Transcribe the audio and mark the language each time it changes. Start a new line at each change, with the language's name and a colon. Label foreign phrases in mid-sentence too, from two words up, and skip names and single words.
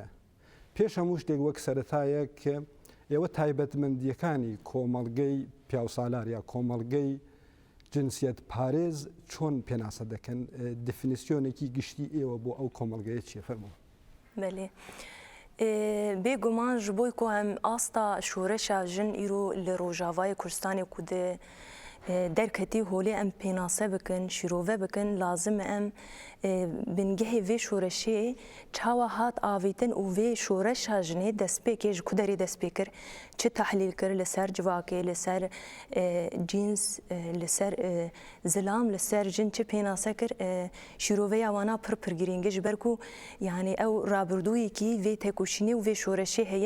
Central Kurdish: پێش هەموو شتێک وەک سەرەتایە کە ئێوە تایبەتمەندیەکانی کۆمەلگەی پیاوسالار یا کۆمەلگەی جنسیەت پارێز چۆن پێناسە دەکەن؟ دفینیسیۆنێکی گشتی ئێوە بۆ ئەو کۆمەلگەیە چیە فەرموو؟
Kurdish: بەێ بێگومان ji بۆی ku em asta şoreşa jin îro li Rojavayê Kurdistanê ku de derketî holê em pênase bikin, şîrove bikin, lazim em bingehê vê şoreşê çawa hat avîtin û vê şoreşa jinê destpêkê ji ku derê destpê kir, çi tehlîl kir li ser civakê, li ser cîns, li ser zilam, li ser jin çi pênase kir, şîroveya wana pir girîng e ji ber ku yani ew rabirdûyekî vê têkoşînê û vê şoreşê heye.